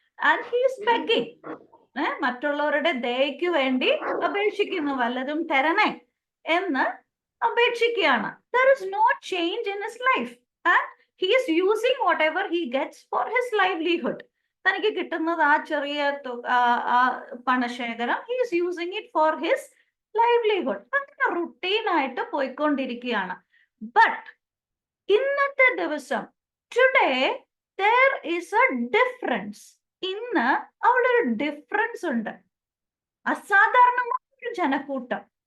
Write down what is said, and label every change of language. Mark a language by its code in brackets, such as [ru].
[en] and he is begging, [ml] മറ്റുള്ളവരുടെ ദയയ്ക്ക് വേണ്ടി അപേക്ഷിക്കുന്നു, വല്ലതും തരണേ എന്ന് അപേക്ഷിക്കുകയാണ്. [en] There is no change in his life and he is using whatever he gets for his livelihood. [ml] തനിക്ക് കിട്ടുന്നത് ആ ചെറിയ പണശേഖരം, [en] he is using it for his livelihood. [ml] അങ്ങനെ റുട്ടീനായിട്ട് പോയിക്കൊണ്ടിരിക്കുകയാണ്. ബട്ട് ഇന്നത്തെ ദിവസം, [en] Today there is a difference. [ml] ഇന്ന് അവിടെ ഒരു ഡിഫറൻസ് ഉണ്ട്. അസാധാരണമായ ഒരു ജനക്കൂട്ടം.